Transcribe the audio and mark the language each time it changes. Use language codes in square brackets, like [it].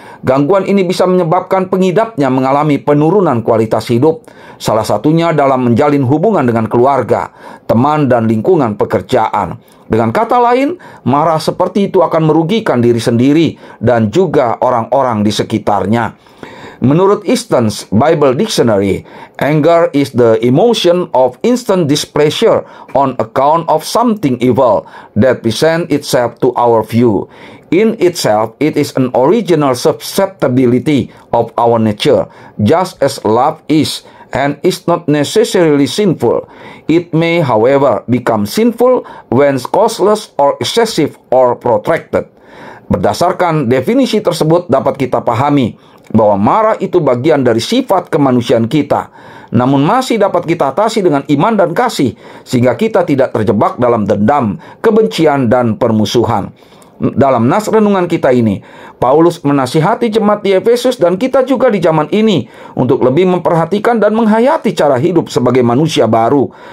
[id] Gangguan ini bisa menyebabkan pengidapnya mengalami penurunan kualitas hidup, salah satunya dalam menjalin hubungan dengan keluarga, teman, dan lingkungan pekerjaan. Dengan kata lain, marah seperti itu akan merugikan diri sendiri dan juga orang-orang di sekitarnya. [en] Menurut Easton's Bible Dictionary, anger is the emotion of instant displeasure on account of something evil that presents itself to our view. In itself, it is an original susceptibility of our nature, just as love is, and is not necessarily sinful. It may, however, become sinful when causeless or excessive or protracted. [id] Berdasarkan definisi tersebut dapat kita pahami bahwa marah itu bagian dari sifat kemanusiaan kita, namun masih dapat kita atasi dengan iman dan kasih, sehingga kita tidak terjebak dalam dendam, kebencian, dan permusuhan. Dalam nas renungan kita ini, Paulus menasihati jemaat di Efesus dan kita juga di zaman ini untuk lebih memperhatikan dan menghayati cara hidup sebagai manusia baru.